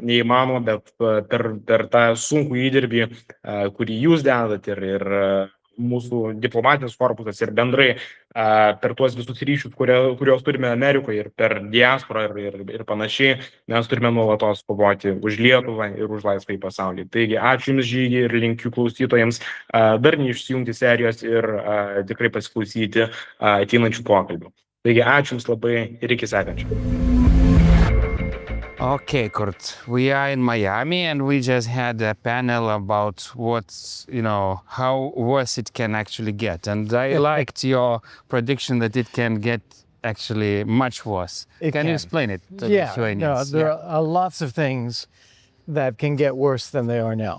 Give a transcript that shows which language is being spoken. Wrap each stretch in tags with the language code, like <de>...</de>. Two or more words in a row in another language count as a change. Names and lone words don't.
<lt>neįmanoma, bet per tą sunkų įdirbį, kurį jūs dedat ir mūsų diplomatinis korpusas ir bendrai per tuos visus ryšius, kuriuos turime Amerikoje ir per diasporą ir panašiai, mes turime nuolatos kovoti už Lietuvą ir už laisvą į pasaulį. Taigi, ačiū Jums, Žygi, ir linkiu klausytojams dar neišsijungti serijos ir tikrai pasiklausyti ateinančių pokalbių. Taigi, ačiū Jums labai ir iki sekančio.</lt> <en>Okay, Kurt, we are in Miami and we just had a panel about how worse it can actually get. And I liked your prediction that it can get actually much worse. Can you explain it to the Lithuanians? There are lots of things that can get worse than they are now.</en>